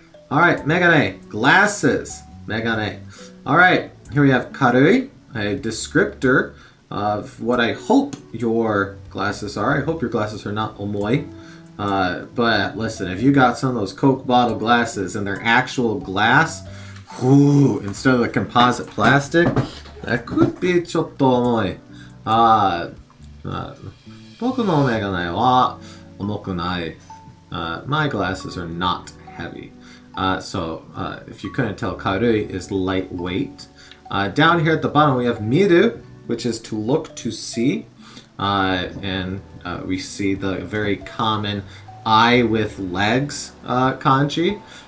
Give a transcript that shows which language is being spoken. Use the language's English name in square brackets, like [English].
[English] All right, megane, glasses. Megane. All right, here we have karui, a descriptor of what I hope your glasses are. I hope your glasses are not omoi. But listen, if you got some of those Coke bottle glasses and they're actual glass, instead of the composite plastic, that could be [Japanese] ちょっと重い。僕のメガネは重くない。 [English] My glasses are not heavy. So if you couldn't tell, karui is lightweight. Down here at the bottom we have miru, which is to look, to see. And we see the very common eye with legs kanji.